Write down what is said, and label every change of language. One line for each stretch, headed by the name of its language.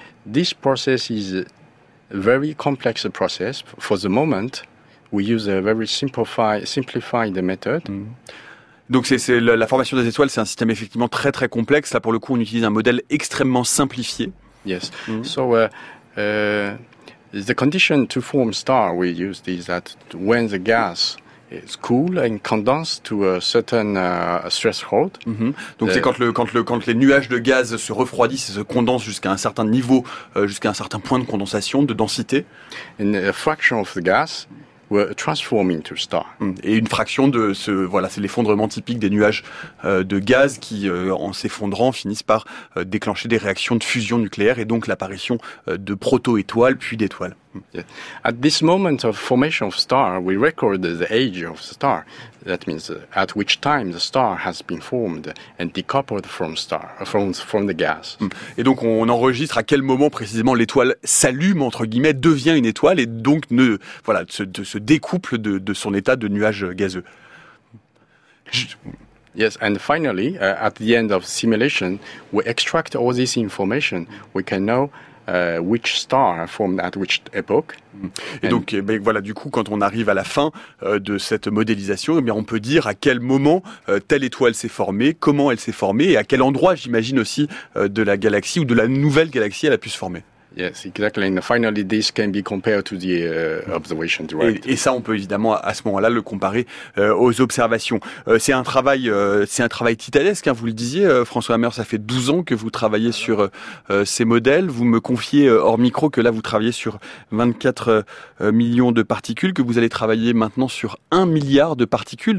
English: This process is very complex process. For the moment, we use a very simplified method. Mm.
French: Donc c'est la formation des étoiles, c'est un système effectivement très très complexe. Là, pour le coup, on utilise un modèle extrêmement simplifié.
English: Yes. Mm. So the condition to form star we use is that when the gas is cool and condensed to a certain threshold. Mm-hmm.
French: Donc c'est quand les nuages de gaz se refroidissent et se condensent jusqu'à un certain niveau, jusqu'à un certain point de condensation, de densité.
English: And a fraction of the gas were transforming to star. Mm.
French: Et une fraction de ce, voilà, c'est l'effondrement typique des nuages de gaz qui, en s'effondrant, finissent par déclencher des réactions de fusion nucléaire et donc l'apparition de proto-étoiles puis d'étoiles.
English: Yeah. At this moment of formation of star, we record the age of the star. That means at which time the star has been formed and decoupled from star from the gas.
French: Et donc on enregistre à quel moment précisément l'étoile s'allume entre guillemets, devient une étoile et donc ne voilà se découple de son état de nuage gazeux.
English: Yes, and finally, at the end of simulation, we extract all this information. We can know which star formed at which epoch.
French: Et donc, ben voilà, du coup, quand on arrive à la fin de cette modélisation, eh bien, on peut dire à quel moment telle étoile s'est formée, comment elle s'est formée, et à quel endroit, j'imagine aussi, de la galaxie ou de la nouvelle galaxie, elle a pu se former.
English: Yes, exactly. And finally, this can be compared to the observation derived.
French: Et ça, on peut évidemment à ce moment-là le comparer aux observations. C'est un travail titanesque. Hein, vous le disiez, François Hammer, ça fait 12 ans que vous travaillez sur ces modèles. Vous me confiez hors micro que là, vous travaillez sur 24 millions de particules, que vous allez travailler maintenant sur 1 milliard de particules.